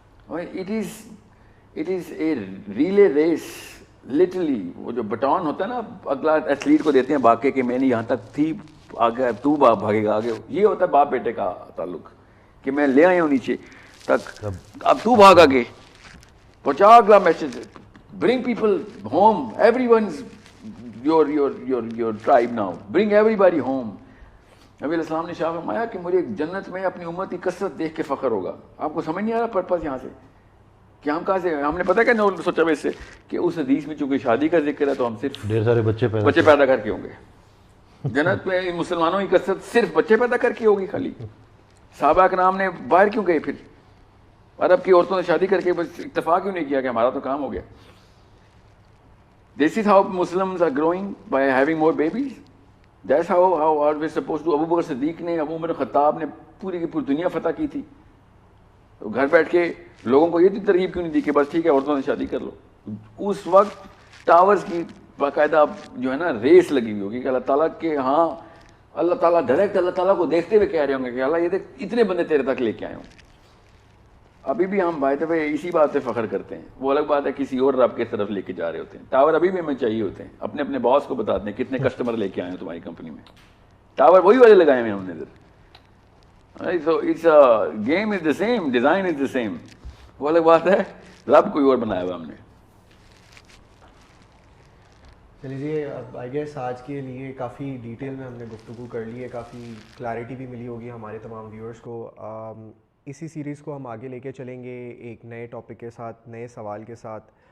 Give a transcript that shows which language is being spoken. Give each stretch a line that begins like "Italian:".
English: It is a relay race, literally.
Urdu: وہ جو button ہوتا ہے نا, اگلا ایتھلیٹ کو دیتے ہیں بھاگ کے کہ میں نے یہاں تک تھی, آگے تو بھاگے گا آگے. یہ ہوتا ہے باپ بیٹے کا تعلق کہ میں لے آیا ہوں نیچے تک, اب تو بھاگ آگے, پہنچا اگلا message.
English: Bring people home. Everyone's your tribe now. Bring everybody home.
Urdu: نبی علیہ السلام نے شاہ فرمایا کہ مجھے جنت میں اپنی امت کی کثرت دیکھ کے فخر ہوگا. آپ کو سمجھ نہیں آ رہا پرپس یہاں سے کہ ہم کہاں سے, ہم نے پتہ کہ نو سوچا اس سے کہ اس حدیث میں چونکہ شادی کا ذکر ہے تو ہم صرف ڈھیر سارے بچے پیدا کر کے ہوں گے. جنت میں مسلمانوں کی کثرت صرف بچے پیدا کر کے ہوگی خالی. صحابہ کرام نے باہر کیوں گئے, پھر عرب کی عورتوں نے شادی کر کے بس اکتفا کیوں نہیں کیا کہ ہمارا تو کام ہو گیا.
English: This is how Muslims are growing, by having more babies. That's how are we supposed to.
Urdu: ابو بکر صدیق نے, ابو عمر خطاب نے پوری کی پوری دنیا فتح کی تھی. تو گھر بیٹھ کے لوگوں کو یہ ترغیب کیوں نہیں دی کہ بس ٹھیک ہے عورتوں سے شادی کر لو. اس وقت ٹاورز کی باقاعدہ جو ہے نا ریس لگی ہوئی ہوگی کہ اللہ تعالیٰ کے ہاں اللہ تعالیٰ ڈائریکٹ اللہ تعالیٰ کو دیکھتے ہوئے کہہ رہے ہوں گے کہ اللہ یہ دیکھ اتنے بندے تیرے تک لے کے آئے ہوں. ابھی بھی ہم بھائی دفعہ اسی بات سے فخر کرتے ہیں. وہ الگ بات ہے کسی اور رب کی طرف لے کے جا رہے ہوتے ہیں. ٹاور ابھی بھی ہمیں چاہیے ہوتے ہیں. اپنے اپنے باس کو بتاتے ہیں کتنے کسٹمر لے کے آئے ہیں تمہاری کمپنی میں. ٹاور وہی والے لگائے ہوئے ہیں ہم نے ادھر.
English: So it's game is the same, design is the same.
Urdu: وہ الگ بات ہے رب کوئی اور بنایا ہوا ہم نے. چلیے اب آئی گیس آج کے لیے کافی ڈیٹیل میں ہم نے گفتگو کر لی ہے, کافی کلیئرٹی بھی ملی ہوگی ہمارے تمام ویورز کو. اسی سیریز کو ہم آگے لے کے چلیں گے ایک نئے ٹاپک کے ساتھ, نئے سوال کے ساتھ.